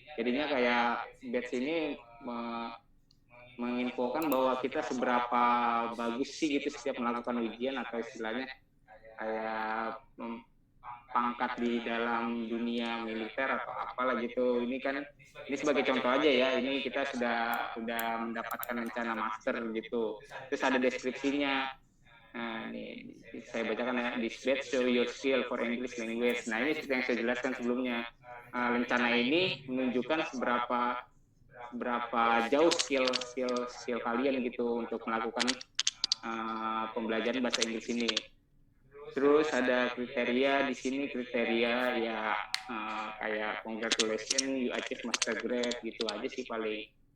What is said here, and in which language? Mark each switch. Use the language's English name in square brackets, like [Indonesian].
[Indonesian] Jadinya kayak batch ini menginfokan bahwa kita seberapa bagus sih gitu setiap melakukan ujian, atau istilahnya kayak pangkat di dalam dunia militer atau apalah gitu. Ini sebagai contoh aja ya, ini kita sudah mendapatkan rencana master gitu. Terus ada deskripsinya. Nah, ini saya bacakan ya. [English] This batch show your skill for English language. [Indonesian] Nah, ini seperti yang saya jelaskan sebelumnya. Rencana ini menunjukkan berapa jauh skill kalian gitu untuk melakukan pembelajaran bahasa Inggris ini. Terus ada kriteria di sini, kriteria ya kayak [English] congratulations you achieve master grade [Indonesian] gitu aja sih paling.